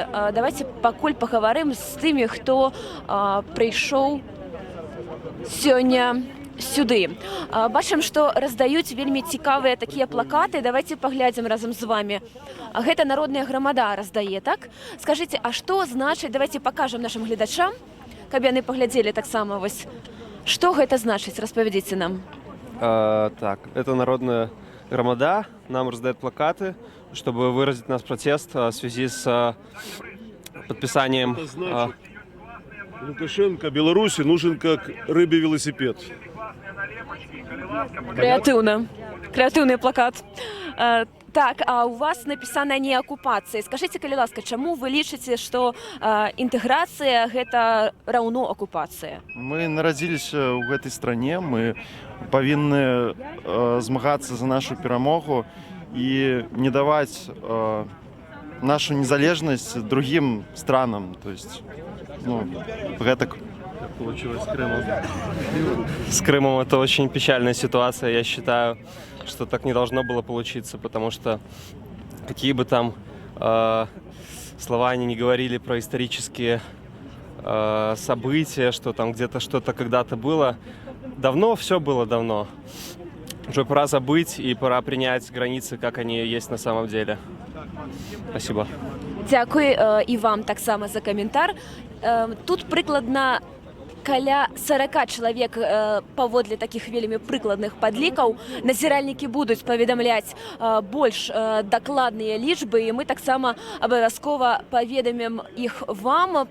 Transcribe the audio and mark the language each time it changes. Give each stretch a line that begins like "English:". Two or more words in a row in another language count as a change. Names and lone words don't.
Belarusian: Давайте пакуль пагаварым з тымі, хто прыйшоў сёння сюды. Бачым, што раздаюць вельмі цікавыя такія плакаты. Давайте паглядзім разам з вами. Гэта народная грамада раздае, так? Скажыце, а што значыць, давайте пакажам нашым гледачам, каб яны паглядзелі таксама вось.
Russian: Что это значит?
Belarusian: Распавядзіце нам.
Russian: Так, это народная громада. Нам раздают плакаты, чтобы выразить наш протест в связи с подписанием... Лукашенко Беларуси нужен как рыбе велосипед. Креативно. Креативный плакат. Так, а у вас написано не оккупация. Скажите,
Belarusian: калі ласка, чаму вы лічыце, што інтэграцыя гэта раўно оккупация? Мы нарадзіліся ў гэтай стране, мы павінны змагацца за нашу перамогу і не даваць нашу незалежнасць другим странам.
Russian: То есть, ну, гэтак. Получилось с Крымом. С Крымом это очень печальная ситуация. Я считаю, что так не должно было получиться, потому что какие бы там слова они не говорили про исторические события, что там где-то что-то когда-то было, давно все было давно. Уже пора забыть и пора принять границы, как они есть на самом деле. Спасибо.
Belarusian: Дякую і вам таксама за каментар. Тут прыкладна каля 40 чалавек паводле такіх вельмі прыкладных падлікаў. Назіральнікі будуць паведамляць больш дакладныя лічбы, і мы таксама абавязкова паведамім іх вам.